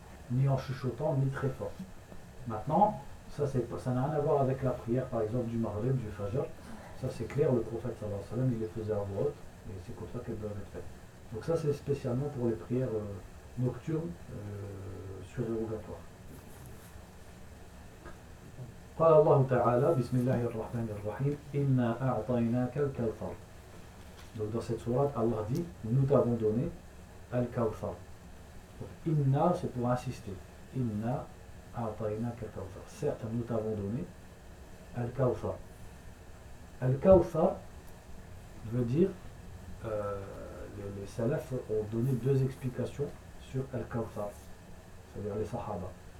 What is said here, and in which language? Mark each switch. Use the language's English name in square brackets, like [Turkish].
[French] ni en chuchotant, ni très fort. Maintenant, ça n'a rien à voir avec la prière, par exemple, du Maghrib, du Fajr. Ça, c'est clair, le prophète, sallallahu alayhi wa sallam, il les faisait à voix haute, et c'est comme ça qu'elles doivent être faites. Donc ça, c'est spécialement pour les prières nocturnes, surérogatoires. [Arabic] قال الله تعالى بسم الله الرحمن الرحيم إنا أعطيناك الكوثر. [French] Donc dans cette sourate Allah dit nous t'avons donné الكوثر. إنا c'est pour insister. [Arabic] إنا أعطيناك الكوثر. [French] Certes nous t'avons donné الكوثر. الكوثر veut dire les salafs ont donné deux explications sur الكوثر. C'est-à-dire les sahaba.